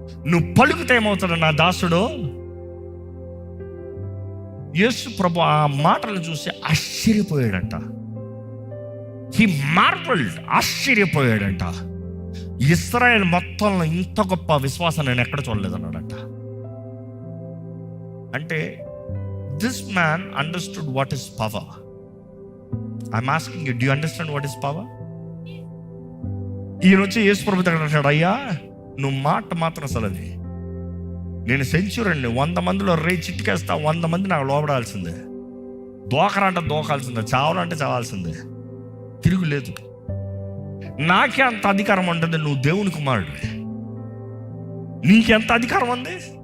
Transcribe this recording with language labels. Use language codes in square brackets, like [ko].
[te] నువ్వు పలుకుతే ఏమవుతాడు నా దాసుడు? యేసు ప్రభు ఆ మాటలను చూసి ఆశ్చర్యపోయాడంట. [en] he marvelled, [te] ఆశ్చర్యపోయాడంట. ఇశ్రాయేల్ మొత్తంలో ఇంత గొప్ప విశ్వాసం నేను ఎక్కడ చూడలేదన్నాడంట. [en] అంటే this man understood what is power. I'm asking you, do you understand what is power? [te] ఈ రోజు యేసు ప్రభు దగ్గర అంటాడు, అయ్యా నువ్వు మాట మాత్రం సెలవి, నేను సెంచురీని 100 మందిలో చిట్టుకేస్తా, 100 మంది నాకు లోపడాల్సిందే, దోకరంటే దోకాల్సిందే, చావాలంటే చావాల్సిందే, తిరుగులేదు. నాకే అంత అధికారం ఉంటుంది, నువ్వు దేవుని కుమారుడు, నీకెంత అధికారం ఉంది?